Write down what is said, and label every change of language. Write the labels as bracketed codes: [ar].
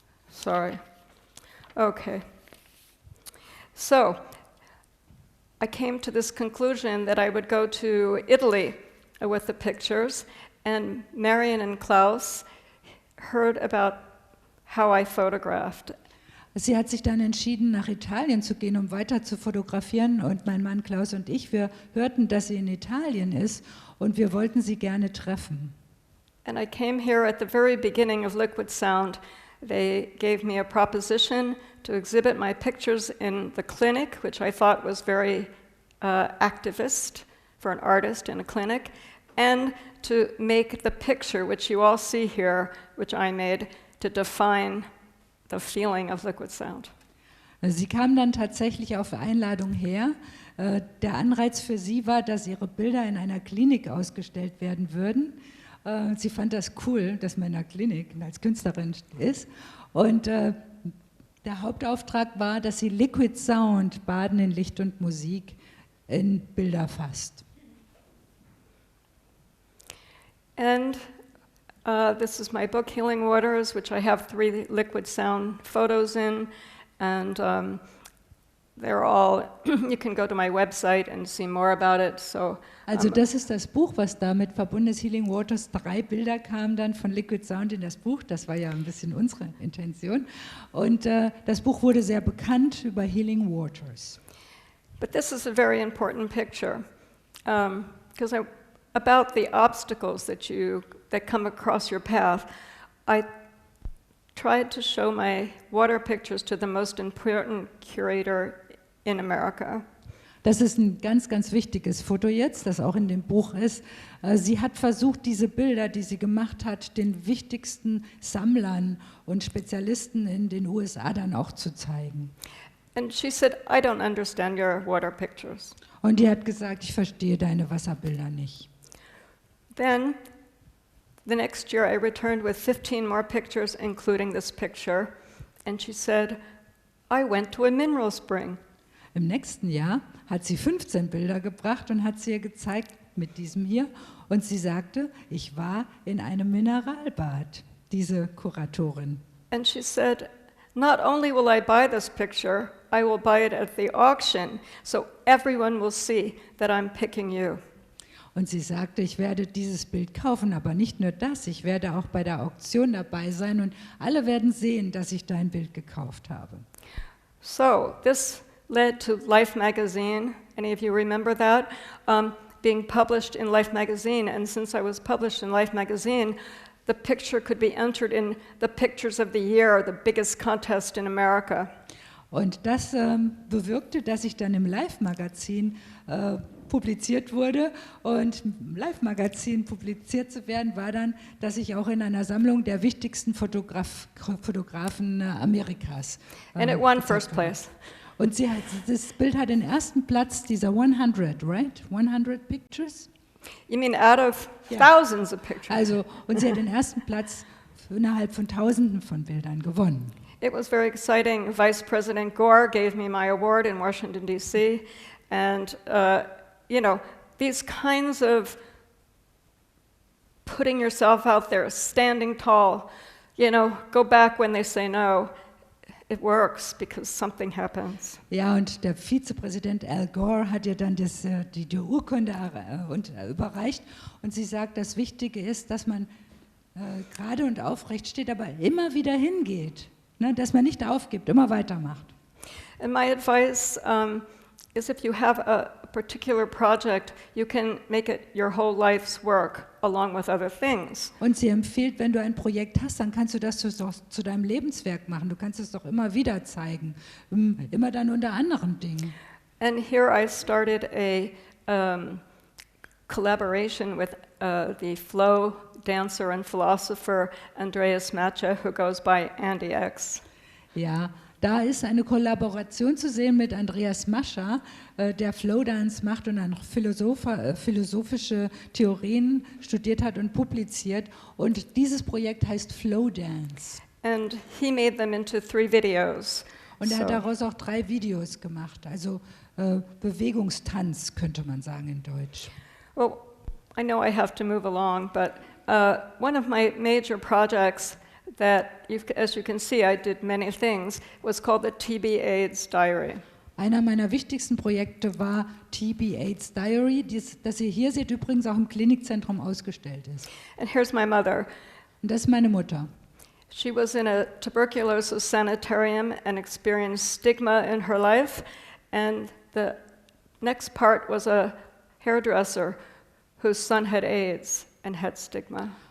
[en] Sorry. Okay. So, I came to this conclusion that I would go to Italy with the pictures, and Marion and Klaus heard about how I photographed. [de] Sie hat sich dann entschieden, nach Italien zu gehen, um weiter zu fotografieren. Und mein Mann Klaus und ich, wir hörten, dass sie in Italien ist und wir wollten sie gerne treffen. [en] And I came here at the very beginning of Liquid Sound. They gave me a proposition to exhibit my pictures in the clinic, which I thought was very activist for an artist in a clinic, and to make the picture, which you all see here, which I made, to define the feeling of liquid sound. [de] Sie kam dann tatsächlich auf Einladung her. Der Anreiz für sie war, dass ihre Bilder in einer Klinik ausgestellt werden würden. Sie fand das cool, dass man in einer Klinik als Künstlerin ist. Und der Hauptauftrag war, dass sie Liquid Sound, Baden in Licht und Musik, in Bilder fasst. [en] And this is my book, Healing Waters, which I have 3 liquid sound photos in, and they're all, you can go to my website and see more about it. So, [de] also das ist das Buch, was damit verbunden ist, Healing Waters. 3 Bilder kamen dann von Liquid Sound in das Buch, das war ja ein bisschen unsere Intention. Und das Buch wurde sehr bekannt über Healing Waters. [en] But this is a very important picture, because about the obstacles that come across your path. I tried to show my water pictures to the most important curator in America. [de] Das ist ein ganz, ganz wichtiges Foto jetzt, das auch in dem Buch ist. Sie hat versucht, diese Bilder, die sie gemacht hat, den wichtigsten Sammlern und Spezialisten in den USA dann auch zu zeigen. [en] And she said, I don't understand your water pictures. [de] Und die hat gesagt, ich verstehe deine Wasserbilder nicht. [en] Then, the next year I returned with 15 more pictures, including this picture, and she said, I went to a mineral spring. [de] Im nächsten Jahr hat sie 15 Bilder gebracht und hat sie ihr gezeigt mit diesem hier. Und sie sagte, ich war in einem Mineralbad, diese Kuratorin. [en] And she said, not only will I buy this picture, I will buy it at the auction, so everyone will see that I'm picking you. [de] Und sie sagte, ich werde dieses Bild kaufen, aber nicht nur das, ich werde auch bei der Auktion dabei sein und alle werden sehen, dass ich dein Bild gekauft habe. [en] So, this led to Life magazine. Any of you remember that? Being published in Life magazine, and since I was published in Life magazine, the picture could be entered in the Pictures of the Year, the biggest contest in America. [de] Und das bewirkte, dass ich dann im Live-Magazin publiziert wurde. Und im Live-Magazin publiziert zu werden, war dann, dass ich auch in einer Sammlung der wichtigsten Fotografen Amerikas [en] And it won first place. [de] Und das Bild hat den ersten Platz dieser 100, [en] right? 100 Pictures? You mean out of thousands of pictures? [de] Also, und sie hat den ersten Platz innerhalb von Tausenden von Bildern gewonnen. [en] It was very exciting. Vice President Gore gave me my award in Washington, D.C., and you know, these kinds of putting yourself out there, standing tall, you know, go back when they say no, it works because something happens. [de] Ja, und der Vizepräsident Al Gore hat ihr dann die Urkunde überreicht und sie sagt, das Wichtige ist, dass man gerade und aufrecht steht, aber immer wieder hingeht, ne, dass man nicht aufgibt, immer weitermacht. [en] And my advice is if you have a particular project, you can make it your whole life's work along with other things. [de] Und sie empfiehlt, wenn du ein Projekt hast, dann kannst du das zu deinem Lebenswerk machen. Du kannst es doch immer wieder zeigen, immer dann unter anderen Dingen. [en] And here I started a collaboration with the flow dancer and philosopher Andreas Macha, who goes by Andy X. [de] Ja, da ist eine Kollaboration zu sehen mit Andreas Mascha, der Flowdance macht und dann noch philosophische Theorien studiert hat und publiziert. Und dieses Projekt heißt Flowdance. [en] And he made them into 3 videos. [de] Und er hat daraus auch 3 Videos gemacht, also Bewegungstanz könnte man sagen in Deutsch. [en] Well, I know I have to move along, but one of my major projects that, as you can see, I did many things, was called the TB AIDS Diary. [de] Einer meiner wichtigsten Projekte war TB AIDS Diary, das ihr hier seht, übrigens auch im Klinikzentrum ausgestellt ist. [en] And here's my mother. [de] Und das ist meine Mutter. [en] She was in a tuberculosis sanitarium and experienced stigma in her life. And the next part was a hairdresser whose son had AIDS and had stigma.